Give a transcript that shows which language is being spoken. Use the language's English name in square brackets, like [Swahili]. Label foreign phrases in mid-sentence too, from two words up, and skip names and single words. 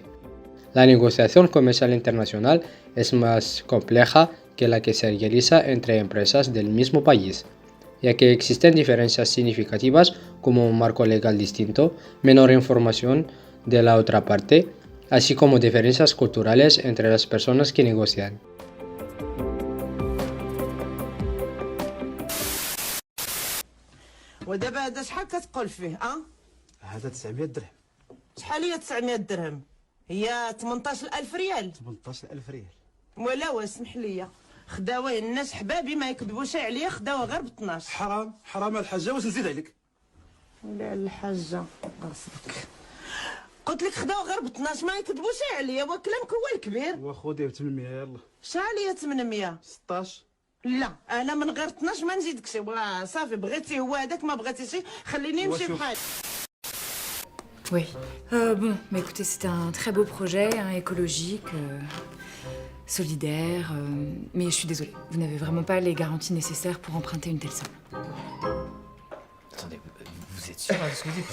[Spanish] La negociación comercial internacional es más compleja que la que se realiza entre empresas del mismo país, ya que existen diferencias significativas como un marco legal distinto, menor información de la otra parte, así como diferencias culturales entre las personas que negocian. [Arabic] ودابا هذا شحال كتقول فيه هذا 900 درهم. شحال هي 900 درهم؟ هي 18000 ريال. 18000 ريال. ولا اسمح لي، خداوه الناس حبابي ما يكذبوش عليا، خداوه غير ب 12. حرام الحاجه، واش نزيد عليك؟ ولا الحاجه غصبك، قلت لك خداوه غير ب 12 ما يكذبوش عليا، وكلامك هو الكبير. وخذي ب 800 يلا. شحال هي 800؟ 16. لا انا من غير 12 ما نزيدكش صافي بغيتي هو هذاك ما بغيتيش خليني نمشي بحالي. [French] Oui. Bon, mais écoutez, c'était un très beau projet, hein, écologique, solidaire, mais je suis désolée, vous n'avez vraiment pas les garanties nécessaires pour emprunter une telle somme. Attendez, vous êtes sûr de ce que vous dites?